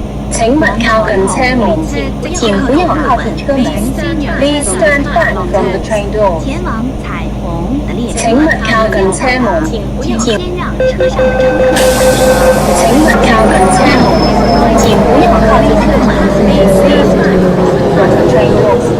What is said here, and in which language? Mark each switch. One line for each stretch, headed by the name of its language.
Chinese: 請勿靠近車門，請不要靠近車門。
English: Please stand back from the train door.
Chinese: 前往彩虹的列车，請勿靠近車門，請先讓車上的乘客請勿靠近車門，請不要靠近車門。
English: Please stand back from the train door.